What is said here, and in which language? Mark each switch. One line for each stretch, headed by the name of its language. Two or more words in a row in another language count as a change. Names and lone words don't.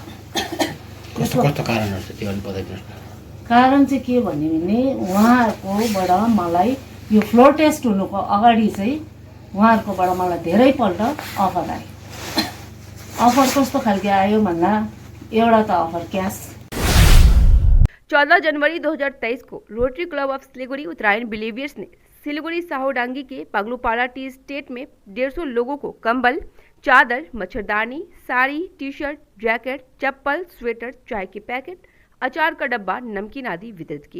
Nepali: कस्तो कारणहरू छ त्यो अलि बताइदिनुहोस् न। कारण चाहिँ के भन्यो भने उहाँहरूकोबाट मलाई यो
English: floor test
Nepali: हुनुको अगाडि चाहिँ उहाँहरूकोबाट मलाई धेरैपल्ट अफर आयो। अफर कस्तो खालके आयो भन्दा एउटा त
English: offer cash.
Hindi: 14 जनवरी 2023 को रोटरी क्लब ऑफ सिलीगुड़ी उत्तरायण बिलीवियर्स ने सिलीगुड़ी साहूडांगी के पगलूपाड़ा टी स्टेट में 150 लोगों को कंबल, चादर, मच्छरदानी, साड़ी, टी शर्ट, जैकेट, चप्पल, स्वेटर, चाय के पैकेट, अचार का डब्बा, नमकीन आदि वितरित किए।